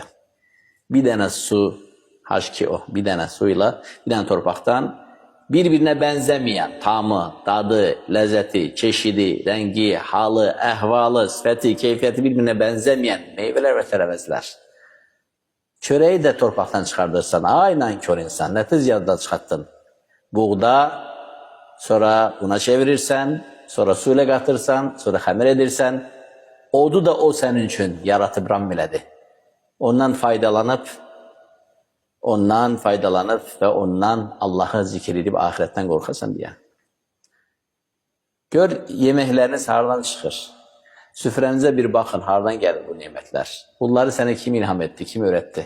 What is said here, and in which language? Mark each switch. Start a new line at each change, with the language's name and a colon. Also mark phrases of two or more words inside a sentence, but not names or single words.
Turkish: Bir dənə su, H2O, bir dənə suyla, bir dənə torpaqdan birbirine benzemeyen tamı, tadı, lezzeti, çeşidi, rengi, halı, ehvalı,
Azerbaijani: sifəti, keyfiyyəti
Turkish: birbirine benzemeyen meyveler ve tərəvəzlər.
Azerbaijani: Çöreği de torpaqdan çıxardırsan, ay nankör insan, nətiz yadda çıxartdın. Buğda, sonra buna çevirirsen, sonra suyla qatırsan, sonra xəmir edirsən, odu da o senin üçün yaratıp ram elədi.
Turkish: Ondan faydalanıp ve ondan Allah'ı zikir edip ahiretten korkasan diye. Gör yemekleriniz hardan çıxır. Süfrenize bir bakın, hardan gelir bu nimetler. Bunları sana kim ilham etti, kim öğretti?